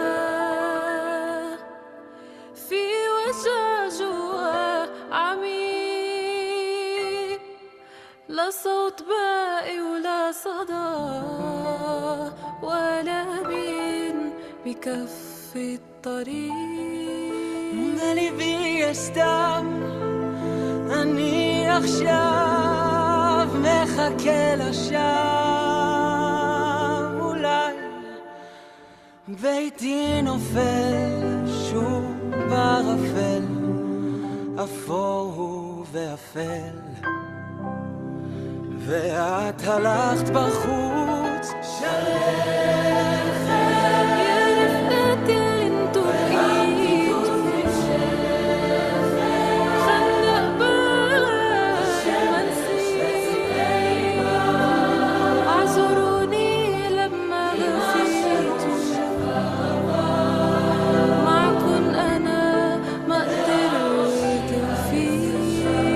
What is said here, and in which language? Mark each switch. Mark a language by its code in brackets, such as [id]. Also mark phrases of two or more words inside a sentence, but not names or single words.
[ar] في وجع جوا عميق لا صوت باقي ولا صدى ولا بين بكف الطريق قلبي يستعب [he] אני עכשיו מחכה לשווא אולי ביתי נופל שוב בערפל אפור הוא ואפל ואת הלכת בחוץ שלכת [ar] يا رفقتي اللي انتو بإيدكم خلنا قبال ما نسيت اعذروني لما نسيتوا معكن أنا ما قدرت أفيد